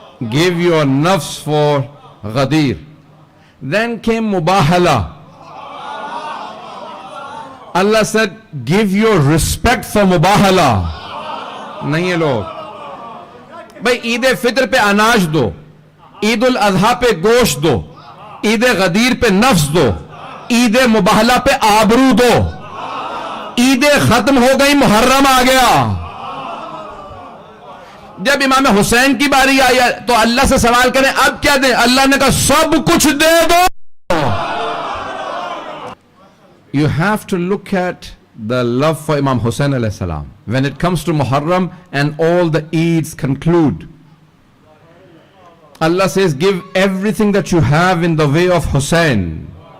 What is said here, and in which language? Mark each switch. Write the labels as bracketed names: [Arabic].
[English] Give your nafs for Ghadir. Then came Mubahala. Allah said, give your respect for Mubahala. [Urdu] نہیں ہے لوگ بھائی عید فطر پہ اناج دو, عید الاضحیٰ پہ گوشت دو, عید غدیر پہ نفس دو, عید مباہلہ پہ آبرو دو. عید ختم ہو گئی, محرم آ گیا. جب امام حسین کی باری آئی تو اللہ سے سوال کریں اب کیا دیں؟ اللہ نے کہا سب کچھ دے دو. [English] You have to look at the love for Imam Hussain alayhi salam. When it comes to Muharram and all the Eids conclude, Allah says, give everything that you have in the way of Hussain.